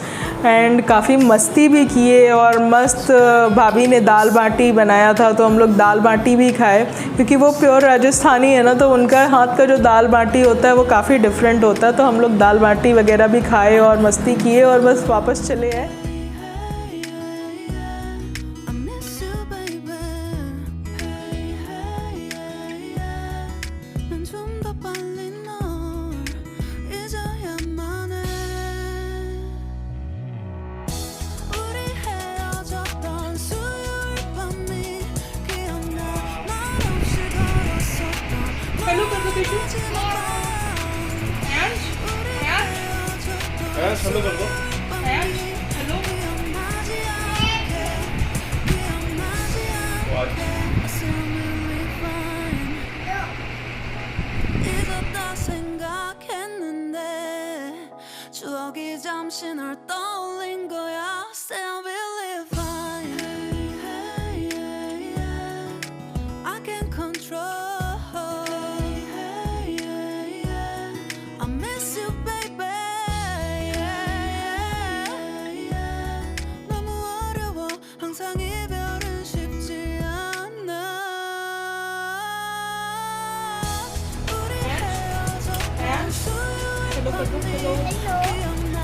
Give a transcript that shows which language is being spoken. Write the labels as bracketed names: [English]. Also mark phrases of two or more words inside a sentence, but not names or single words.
[Hindi] एंड काफ़ी मस्ती भी किए, और मस्त भाभी ने दाल बाटी बनाया था तो हम लोग दाल बाटी भी खाए, क्योंकि वो प्योर राजस्थानी है ना, तो उनका हाथ का जो दाल बाटी होता है वो काफ़ी डिफरेंट होता है। तो हम लोग दाल बाटी वगैरह भी खाए और मस्ती किए और बस वापस चले आए। [English] I miss you, baby. [Korean] 난 좀 더 빨리 널 잊어야만 해. 우리 헤어졌던 수요일 밤이 기억나. 말없이 걸었었던 마지막 밤. 우리 헤어졌던 [Hindi] हेलो कर दो। [Korean] 잊었다 생각했는데 추억이 잠시 널 떠올린 거야. [English] Still believe I can control. I miss you, baby. [Korean] 너무 어려워 항상 이별은 쉽지 않아. 우리 헤어졌던 수요일 밤이 기억나.